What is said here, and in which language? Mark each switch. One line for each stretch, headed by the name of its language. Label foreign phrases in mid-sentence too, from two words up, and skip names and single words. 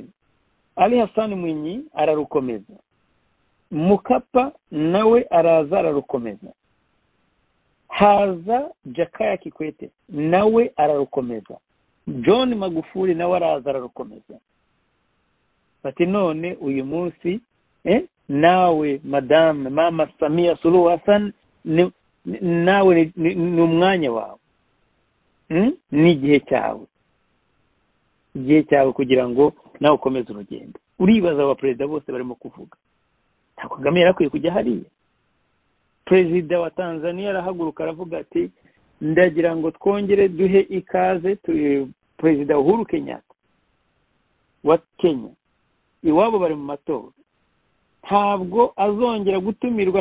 Kinyarwanda: Ali Hassan Mwinyi ararukomeza, Mukapa nawe araza ararukomeza, haza Jakaya Kikwete nawe ararukomeza, John Magufuli nawe araza ararukomeza. Bati none uyu munsi nawe Madame Mama Samia Suluhu Hassan nawe ni umwanya wawe, ni igihe cyawe kugira ngo nawe ukomeze urugendo. Uribaza abaperezida bose barimo kuvuga, nta Kagame yarakwiye kujya hariya. Perezida wa Tanzania arahaguruka aravuga ati ndagira ngo twongere duhe ikaze Perezida Uhuru Kenyatta wa Kenya, iwabo bari mu matora, ntabwo azongera gutumirwa.